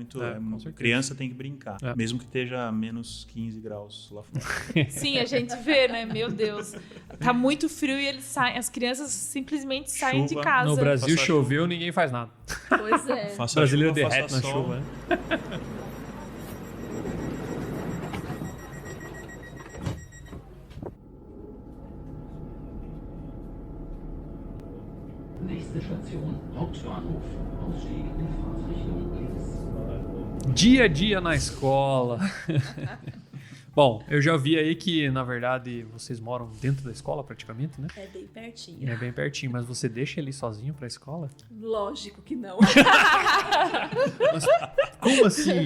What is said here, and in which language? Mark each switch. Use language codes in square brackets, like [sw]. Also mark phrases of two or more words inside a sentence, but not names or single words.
[pt] muito, Com certeza. criança tem que brincar, É. mesmo que esteja menos 15 graus lá fora. Sim, a gente vê, né? Meu Deus. Tá muito frio e eles saem, as crianças simplesmente saem de Chuva. casa. No Brasil Faça choveu, ninguém faz nada. Pois é. O Faça brasileiro chuva, derrete faça na sol. chuva, né? [de] Nächste Station, Hauptbahnhof. Ausstieg in Fahrtrichtung links. [pt] Dia a dia na escola. Bom, eu já vi aí que, na verdade, vocês moram dentro da escola praticamente, né? É bem pertinho. É bem pertinho, mas você deixa ele sozinho pra escola? Lógico que não. Mas como assim?